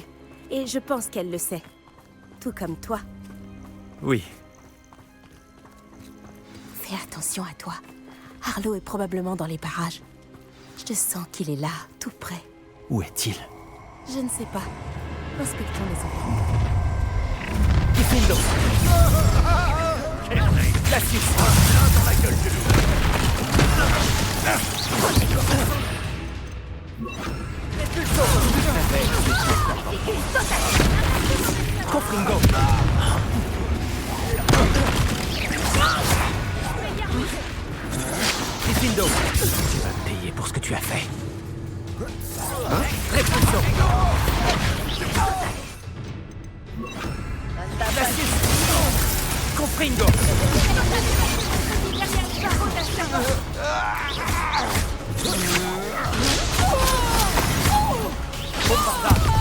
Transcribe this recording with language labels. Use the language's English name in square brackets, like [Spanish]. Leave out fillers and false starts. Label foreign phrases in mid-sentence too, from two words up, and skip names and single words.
[French] Et je pense qu'elle le sait. Tout comme toi. Oui. Fais attention à toi. Arlo est probablement dans les parages. Je sens qu'il est là, tout près. Où est-il? Je ne sais pas. Inspectons les enfants. Diffindo! Glacius! Confringo! Diffindo! Tu vas me payer pour ce que tu as fait. Répulsion! Glacius! Confringo! Bombarda!